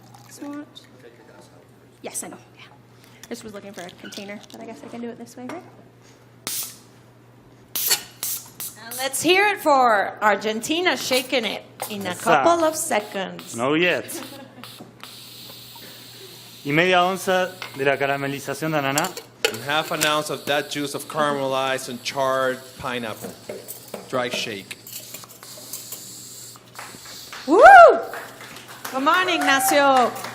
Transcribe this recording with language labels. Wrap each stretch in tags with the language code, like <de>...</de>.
<en>Swatch. Yes, I know. Yeah. I just was looking for a container, but I guess I can do it this way, right? And let's hear it for Argentina shaking it in a</en> <es>Esa.</es> <en>couple of seconds. No yet.</en> <es>Y media onza de la caramelización de ananá.</es> <en>and half an ounce of that juice of caramelized and charred pineapple. Dry shake. Woo! Come on, Ignacio.</en>